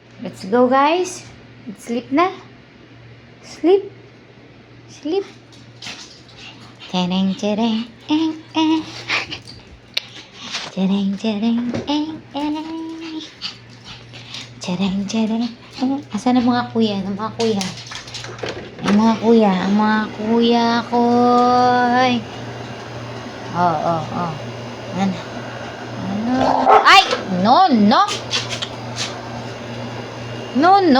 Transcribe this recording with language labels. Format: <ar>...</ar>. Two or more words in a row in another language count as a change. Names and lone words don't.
<en>Let's go, guys. Sleep na. Sleep. Sleep. Tereng, tereng, eh. Tereng, tereng, eh. Tereng, tereng,</en> <tl>eh. Asan ang mga kuya? Ang mga kuya? Ang mga kuya. Ang mga kuya ko. Oh. Ano?</tl> <en>Ay! No. No.</en>